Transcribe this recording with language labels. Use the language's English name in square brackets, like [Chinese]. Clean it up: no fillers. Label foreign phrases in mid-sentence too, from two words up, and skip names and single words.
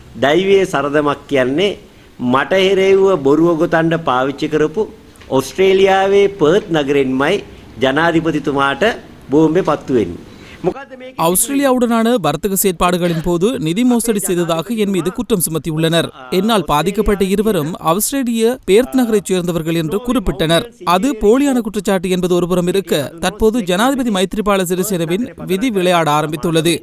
[Sinhala] දෛවයේ සරදමක් කියන්නේ මට හිරෙව්ව බොරුව ගොතන්න පාවිච්චි කරපු ඕස්ට්‍රේලියාවේ පර්ත් නගරෙන්මයි ජනාධිපතිතුමාට බෝම්බේ පත්තු වෙන්නේ. [Tamil] ஆஸ்திரேலியாவுடனான வர்த்தக செயற்பாடுகளின் போது நிதி மோசடி செய்ததாக என் மீது குற்றம் சுமத்தியுள்ளனர். என்னால் பாதிக்கப்பட்ட இருவரும் ஆஸ்திரேலிய பேர்த் நகரைச் சேர்ந்தவர்கள் என்று குறிப்பிட்டனர். அது போலியான குற்றச்சாட்டு என்பது ஒருபுறம் இருக்க, தற்போது ஜனாதிபதி மைத்ரிபால சிறிசேனவின் விதி விளையாட ஆரம்பித்துள்ளது.